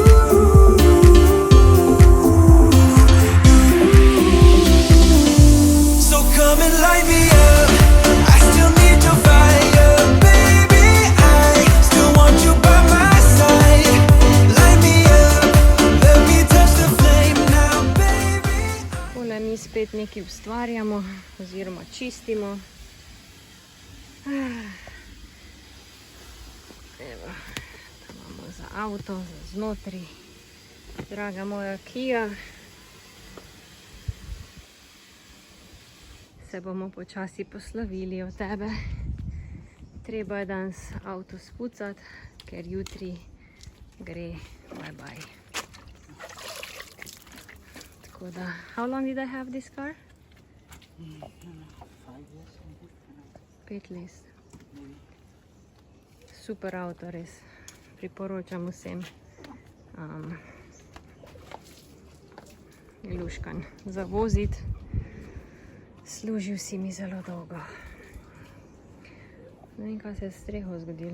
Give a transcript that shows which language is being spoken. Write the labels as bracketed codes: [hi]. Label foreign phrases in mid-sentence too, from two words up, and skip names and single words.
[en] So come and light me up. I still need your fire, baby. I still want you by my side. Light me up, let me touch the flame now, baby. [sl] Tole mi spet nekaj ustvarjamo oziroma čistimo. Evo, to imamo za avto, za znotri. Draga moja KIA. Se bomo počasi poslovili od tebe. Treba je danes avto spucati, ker jutri gre [en] bye bye. [sl] Tako da, [en] how long did I have this car? [sl] 5 let. Super avto, res. Priporočam vsem. Je luškan za voziti. Služil si mi zelo dolgo. Ne vem, kaj se je s streho zgodilo.